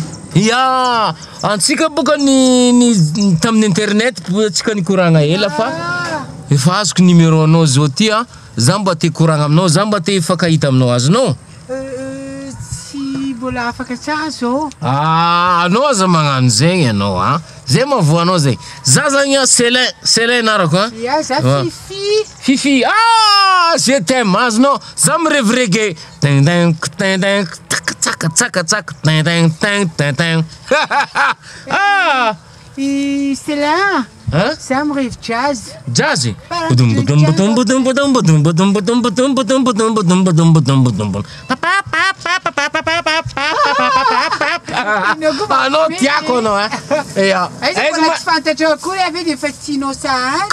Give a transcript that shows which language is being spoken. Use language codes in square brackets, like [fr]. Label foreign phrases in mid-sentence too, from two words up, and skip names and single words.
[mg] Ya, antsika boka ny tamin'ny internet tsika nikoragna ela fa efa azoko numéro anao zao ty a, za mba te koragna aminao, za mba te hifankahita aminao azonao? Tsy mbola afaka tsara zao. Anao aza magnano zegny anao a. Zay mavoa anao zay. Za zagny a Célin, Célin narako a. Ya, za Fifi. Fifi, [fr] je t'aime [mg] azonao. Za mirevirege. Ding ding ding ding tsaka tsaka tsaka ding ding ding ding ding. Célin. Za mirevy jazz. Jazz? Anao tiako anao a. Aiza mbola tsy fantatra akory ave dia efa tianao sahazy.